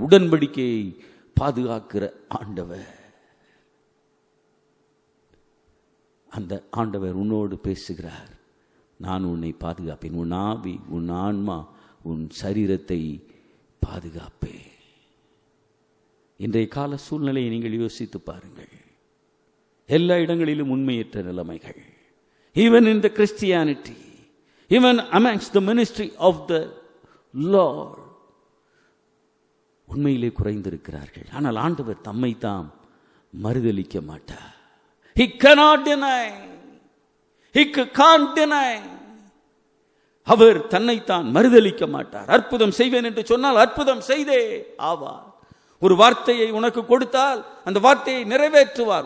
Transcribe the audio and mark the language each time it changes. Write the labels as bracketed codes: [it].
[ta] உடன்படிக்கையை பாதுகாக்கிற ஆண்டவர், அந்த ஆண்டவர் உன்னோடு பேசுகிறார். நான் உன்னை பாதுகாப்பேன், உன் ஆவி, உன் ஆன்மா, உன் சரீரத்தை பாதுகாப்பேன். இன்றைய கால சூழ்நிலையை நீங்கள் யோசித்து பாருங்கள். எல்லா இடங்களிலும் உண்மையற்ற நிலைமைகள். [en] Even in the Christianity, even amongst the ministry of the Lord, [ta] உண்மையிலே குறைந்திருக்கிறார்கள். ஆனால் ஆண்டவர் தம்மை தாம் மறுதலிக்க மாட்டார். [en] He cannot deny. He can't deny. [ta] அவர் தன்னைத்தான் மறுதலிக்க மாட்டார். அற்புதம் செய்வேன் என்று சொன்னால் அற்புதம் செய்தே ஆவார். ஒரு வார்த்தையை உனக்கு கொடுத்தால் அந்த வார்த்தையை நிறைவேற்றுவார்.